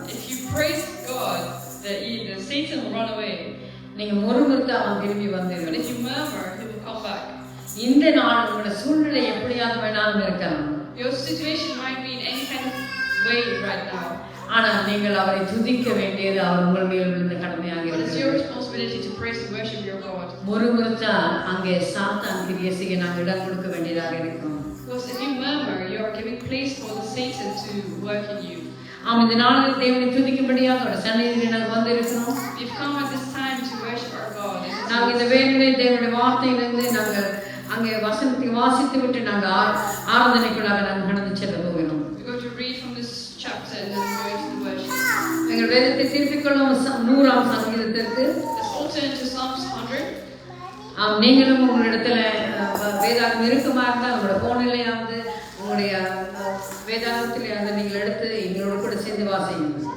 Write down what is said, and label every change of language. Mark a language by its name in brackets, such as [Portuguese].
[English] If you praise God, the Satan will run away. [Tamil] நீங்க முறுமுறுத்தா அவன் திரும்பி வந்துடுவான். [English] But if you murmur, he will come back. [Tamil] இந்த நாள் உங்களோட சூழ்நிலை எப்படியாவது வேணாலும் இருக்கலாம். [English] Your situation might be in any kind of way right now. [Tamil] ஆனால் நீங்கள் அவரை துதிக்க வேண்டியது அவர் உங்கள் மேல் விழுந்த கடமையாக [English] But it's [Tamil] இருக்கிறது. [English] your responsibility to praise and worship your God. [Tamil] முறுமுறுத்தால் அங்கே சாத்தான் கிரியை செய்ய நாங்கள் இடம் கொடுக்க வேண்டியதாக இருக்கும். [English] Because if you murmur, you are giving place for the Satan to work in you. [Tamil] இந்த நாளில் தேவனை துதிக்கும்படியாக அவருடைய சந்நிதியில் நாங்கள் வந்திருக்கிறோம். [English] We've come at this time to worship our God. [Tamil] நாங்கள் இந்த வேளையிலே தேவனுடைய வார்த்தையிலிருந்து நாங்கள் அங்கே வசனத்தை வாசித்து விட்டு நாங்கள் ஆராதனைக்குள்ளாக நாங்கள் கடந்து செல்ல போகிறோம். [English] We're going to read from this chapter and then go into the worship. [Tamil] எங்கள் வேதத்தை திருப்பிக் கொள்ளும் 100ஆம் சங்கீதத்திற்கு. [English] Let's all turn to Psalms 100. [Tamil] நீங்களும் உங்களிடத்துல வேதாகம் இருக்குமா இருந்தால் உங்களோட போனிலையாவது உங்களுடைய வேதாகத்திலேயாவது நீங்கள் எடுத்து எங்களோட கூட சேர்ந்து வாசிங்க.